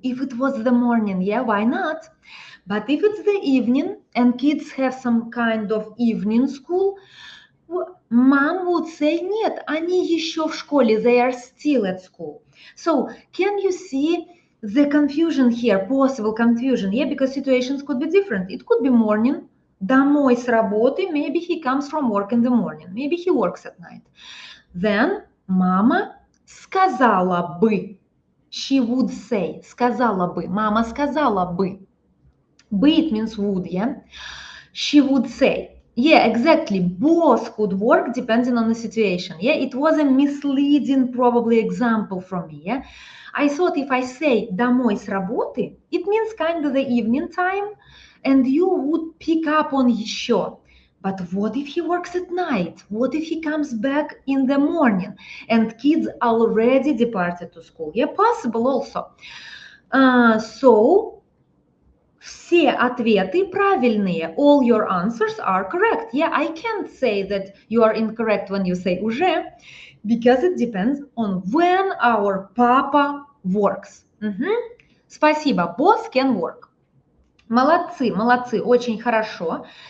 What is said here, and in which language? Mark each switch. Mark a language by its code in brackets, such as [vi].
[en] If it was the morning, yeah, why not? But if it's the evening, and kids have some kind of evening school, mom would say, [ru] нет, они еще в школе, [en] they are still at school. So, can you see the confusion here, possible confusion? Yeah, because situations could be different. It could be morning, [ru] домой с работы, [en] maybe he comes from work in the morning, maybe he works at night. Then, [ru] мама сказала бы, [en] she would say, [ru] сказала бы, мама сказала бы. [en] Be it means would, yeah? She would say, yeah, exactly, both could work depending on the situation, yeah? It was a misleading, probably, example from me, yeah? I thought if I say [ru] домой с работы, [en] it means kind of the evening time, and you would pick up on еще. But what if he works at night? What if he comes back in the morning, and kids already departed to school? Yeah, possible also. [ru] So, все ответы правильные. [en] All your answers are correct. Yeah, I can't say that you are incorrect when you say уже, because it depends on when our papa works. [ru] Спасибо. [en] Both can work. [ru] Молодцы, очень хорошо.